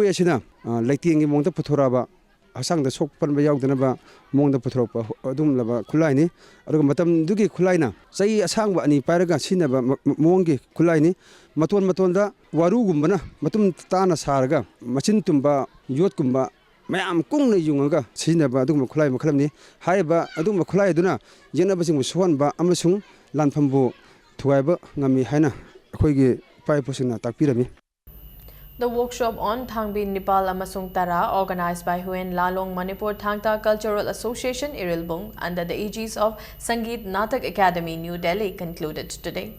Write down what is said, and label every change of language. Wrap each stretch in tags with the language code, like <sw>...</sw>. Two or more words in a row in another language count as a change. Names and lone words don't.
<mni>asina laitingi mongda puthoraba asangda sokpan ba yaudana ba mongda puthorpa adum laba khulai ni aduga matamdugi khulai na sai asangba ani pairaga sinaba mongi khulai ni matonda waru gumbana matum tana saraga machin tumba yot kumba mayam kung na yungaga sinaba adum khulai makhalamni haiba adum khulai duna yenabasing suwanba amasung lanphambu thuaiba ngami haina akhoigi pai posina takpirami.</mni> <en>The workshop on Thangbi Nepal Amasung Tara, organized by Huyen Lalong Manipur Thangta Cultural Association Irilbung under the aegis of Sangeet Natak Academy, New Delhi, concluded today.</en>